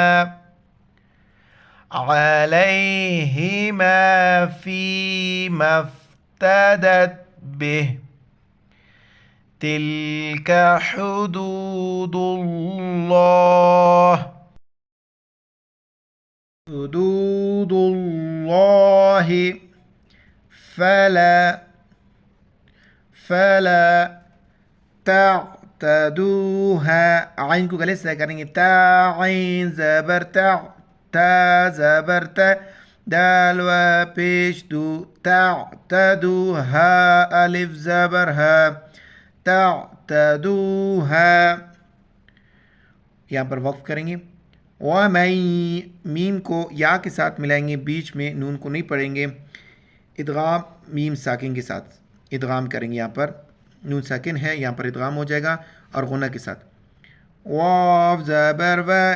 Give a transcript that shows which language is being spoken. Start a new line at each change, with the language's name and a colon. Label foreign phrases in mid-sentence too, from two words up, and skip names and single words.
Arabic: علیہما فیما افتدت بہ، تلک حدود اللہ، حدود اللہ فلا
Urdu: تعتدوها، عین کو گلے سے کریں گے، تا عین زبر تا، تا زبر تا، دال و پیش دو، تعتدوها الف زبر ها، تعتدوها، یہاں پر وقف کریں گے، وَمَن، میم کو یا کے ساتھ ملائیں گے، بیچ میں نون کو نہیں پڑھیں گے، ادغام میم ساکن کے ساتھ ادغام کریں گے، یہاں پر نون ساکن ہے، یہاں پر ادغام ہو جائے گا اور غنہ کے ساتھ، واو زبر و،